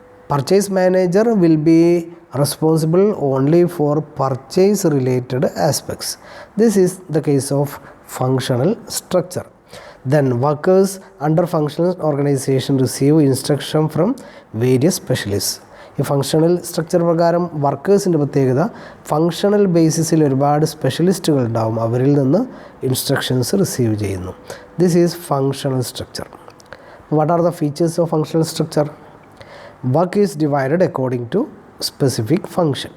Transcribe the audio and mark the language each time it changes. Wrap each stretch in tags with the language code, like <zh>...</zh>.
<en>Purchase manager will be responsible only for purchase related aspects. This is the case of functional structure. Then workers under functional organization receive instruction from various specialists.</en> <ml>ഈ functional structure പ്രകാരം വർക്കേഴ്സിൻ്റെ പ്രത്യേകത, functional ബേസിസിൽ ഒരുപാട് സ്പെഷ്യലിസ്റ്റുകൾ ഉണ്ടാവും, അവരിൽ നിന്ന് instructions receive ചെയ്യുന്നു.</ml> <en>This is functional structure. What are the features of functional structure? Work is divided according to specific function.</en>